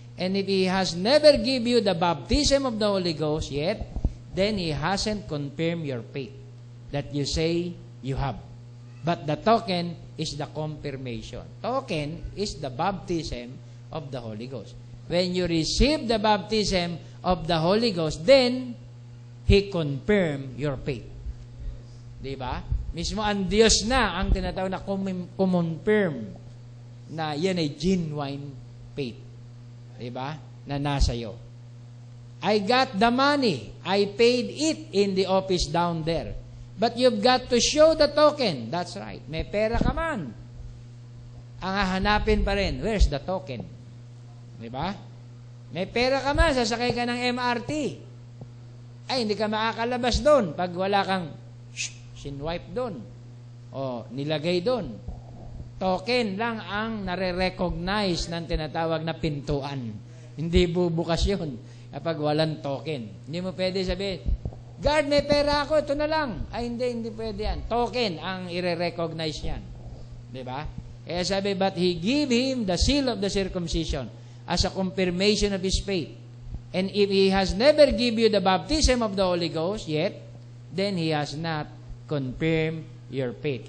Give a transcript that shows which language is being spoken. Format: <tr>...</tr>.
<en>And if He has never give you the baptism of the Holy Ghost yet, then He hasn't confirmed your faith that you say you have. But the token is the confirmation. Token is the baptism of the Holy Ghost. When you receive the baptism of the Holy Ghost, then He confirm your faith.</en> <tl>Diba? Mismo ang Diyos na ang tinatawag na confirm na yan ay genuine faith.</tl> <en>Diba?</en> <tl>Na nasa iyo.</tl> <en>I got the money. I paid it in the office down there. But you've got to show the token. That's right.</en> <tl>May pera ka man. Ang hahanapin pa rin,</tl> <en>where's the token?</en> <tl>Diba? May pera ka man, sasakay ka ng MRT. Ay, hindi ka makakalabas doon pag wala kang sinwipe doon. O nilagay doon. Token lang ang nare-recognize ng tinatawag na pintuan. Hindi bubukas yun kapag walang token. Hindi mo pwede sabihin, God, may pera ako, ito na lang. Ay, hindi pwede yan. Token ang i-recognize yan. Diba? Kaya sabi,</tl> <en>but He gave him the seal of the circumcision as a confirmation of his faith. And if He has never give you the baptism of the Holy Ghost yet, then He has not confirmed your faith.</en>